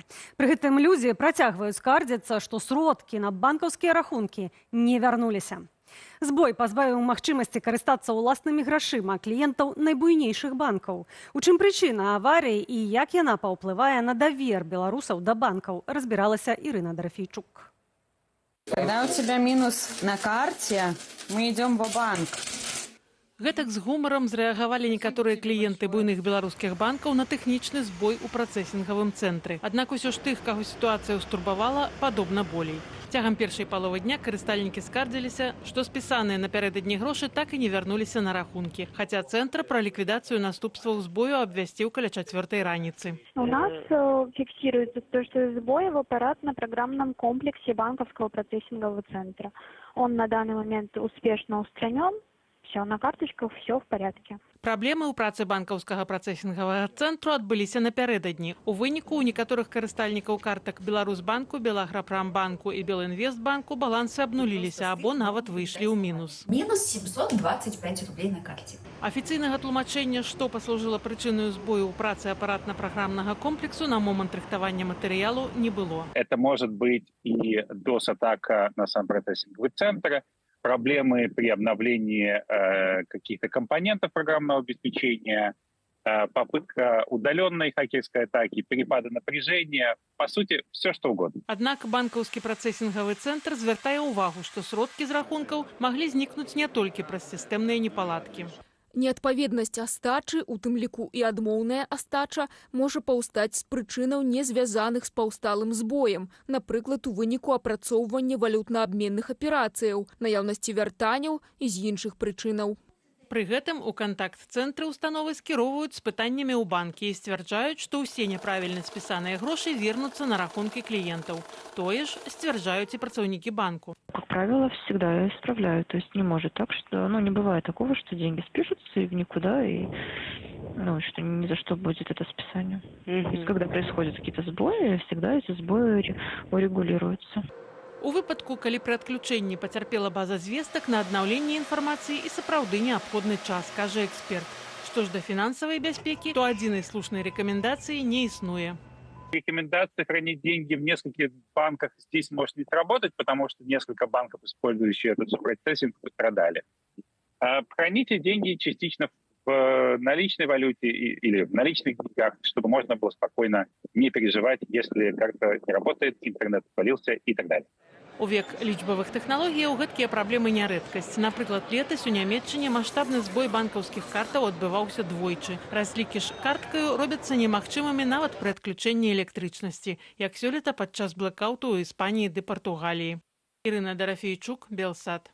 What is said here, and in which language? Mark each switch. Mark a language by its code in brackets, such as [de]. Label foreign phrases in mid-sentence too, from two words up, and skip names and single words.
[be] Пры гэтым людзі працягваюць скардзіцца, што сродкі на банкаўскія рахункі не вярнуліся. Збой пазбавіў магчымасці карыстацца ўласнымі грашыма кліентаў найбуйнейшых банкаў. У чым прычына аварыі і як яна паўплывае на давер беларусаў да банкаў, разбіралася Ірына Дорофейчук. [ru] Когда у тебя минус на карте, мы идем в банк. [be] Гэтак з гумарам зрэагавалі некаторыя кліенты буйных беларускіх банкаў на тэхнічны збой у працэсінгавым цэнтры. Аднак усё ж тых, каго сітуацыя ўстурбавала, падобна болей. Цягам першай паловы дня карыстальнікі скардзіліся, што спісаныя напярэдадні грошы так і не вярнуліся на рахункі. Хаця цэнтр пра ліквідацыю наступстваў збою абвясціў каля 4 раніцы. [ru] У нас фиксируется то, что сбой в аппаратно-программном комплексе банковского процессингового центра. Он на данный момент успешно устранен. Все, на карточках все в порядке. [be] Праблемы ў працы банкаўскага працэсінгавага цэнтру адбыліся напярэдадні. У выніку у некаторых карыстальнікаў картак Беларусбанку, Белаграпрамбанку і Белінвестбанку балансы абнуліліся або нават выйшлі ў мінус. [ru] Минус 725 рублей на карте. [be] Афіцыйнага тлумачэння, што паслужыла прычынаю збою ў працы апаратна-праграмнага комплексу, на момант рыхтавання матэрыялу не было. [ru] Это может быть и DOS-атака на сам процессинговый центр, проблемы при обновлении каких-то компонентов программного обеспечения, попытка удаленной хакерской атаки, перепады напряжения, по сути, все что угодно. [be] Аднак банкаўскі працэсінгавы цэнтр звяртае ўвагу, што сродкі з рахункаў маглі знікнуць не толькі праз сістэмныя непаладкі. Неадпаведнасць астачы, у тым ліку і адмоўная астача, можа паўстаць з прычынаў, не звязаных з паўсталым збоем, напрыклад, у выніку апрацоўвання валютна-абменных аперацыяў, наяўнасці вяртанняў і з іншых прычынаў. Пры гэтым у кантакт-цэнтры установы скіроўваюць з пытаннямі ў банкі і сцвярджаюць, што ўсе няправільна спісаныя грошы вернуцца на рахункі кліентаў. Тое ж сцвярджаюць і працаўнікі банку. [ru] Как правило, всегда исправляют. То есть не может так, что, не бывает такого, что деньги спишутся и в никуда, и что ни за что будет это списание. То есть, когда происходят какие-то сбои, всегда эти сбои урегулируются. [be] У выпадку, калі пры адключэнні пацярпела база звестак, на аднаўленне інфармацыі і сапраўды неабходны час, кажа эксперт. Што ж да фінансавай бяспекі, то адзінай слушнай рэкамендацыі не існуе. [ru] Рекомендация хранить деньги в нескольких банках здесь может не сработать, потому что несколько банков, использующие этот процессинг, пострадали. Храните деньги частично в наличной валюте или в наличных деньгах, чтобы можно было спокойно не переживать, если карта не работает, интернет отвалился и так далее. [be] У век лічбавых тэхналогіяў гэткія праблемы не рэдкасць. Напрыклад, летась у Нямецчыне маштабны збой банкаўскіх картаў адбываўся двойчы. Разлікі ж карткаю робяцца немагчымымі нават пры адключэнні электрычнасці, як сёлета падчас блэкауту ў Іспаніі ды Партугаліі. Ірына Дорофейчук, Белсат.